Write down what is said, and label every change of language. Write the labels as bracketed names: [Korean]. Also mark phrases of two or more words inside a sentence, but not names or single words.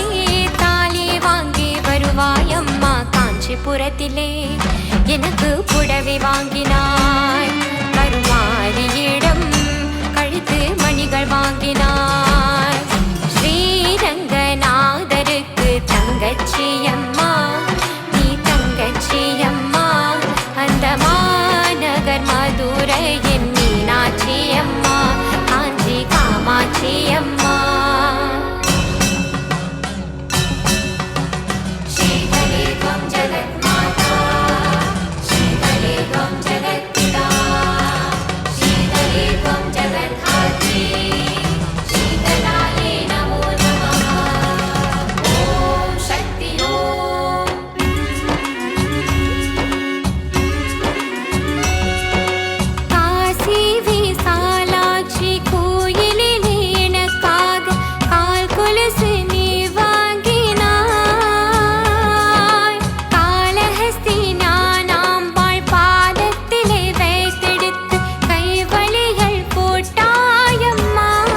[Tamil] தாலி வாங்கி வருவாயம்மா காஞ்சிபுரத்திலே எனக்கு புடவை வாங்கினாய் கருமாரியிடம் கழுத்து மணிகள் வாங்கினாய் ஸ்ரீரங்கநாதருக்கு தங்கச்சியம்மா நீ தங்கச்சியம்மா அந்த மாநகர் மதுரையின் மீனாட்சியம்மா காஞ்சி காமாட்சியம்மா [Sanskrit] ஸ்ரீதலே त्वं जगन्माता श्रीतले त्वं जगत्पिता श्रीतले त्वं जगद्धात्री शीतलायै नमो नमः ॐ शक्ति ॐ [Tamil] காசி விசாலாட்சி கோயிலிலே எனக்காக கால் கொலுசு நீ வாங்கினாய் காளஹஸ்தி ஞானாம்பாள் பாதத்திலே வைத்தெடுத்து கைவளைகள் போட்டாயம்மா